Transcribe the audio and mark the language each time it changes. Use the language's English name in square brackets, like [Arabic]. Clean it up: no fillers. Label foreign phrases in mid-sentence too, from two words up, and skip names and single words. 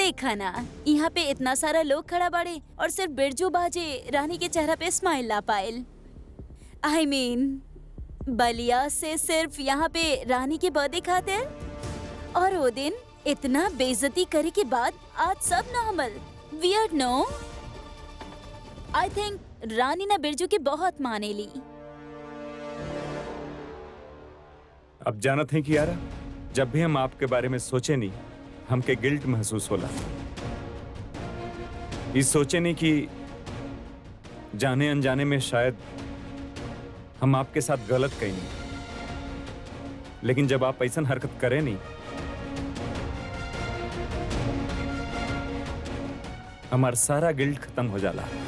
[Bhojpuri] देखा ना, यहाँ पे इतना सारा लोग खड़ा बाड़े और सिर्फ बिरजू बाजे रानी के चेहरा पे स्माइल ला पायल। [English] I mean [Bhojpuri] बलिया से सिर्फ यहाँ पे रानी के बर्थडे खातिर, और वो दिन इतना बेइज्जती करे के बाद आज सब नॉर्मल। [English] weird no? I think [Bhojpuri] रानी ना बिरजू की बहुत माने ली। अब जानत हैं कि यारा, जब भी हम आपके बारे में सोचे नहीं, हमके गिल्ट महसूस होला। इस सोचे नहीं कि जाने अनजाने में शायद हम आपके साथ गलत कहीं नहीं, लेकिन जब आप ऐसा हरकत करें नहीं, हमारा सारा गिल्ट खत्म हो जाला।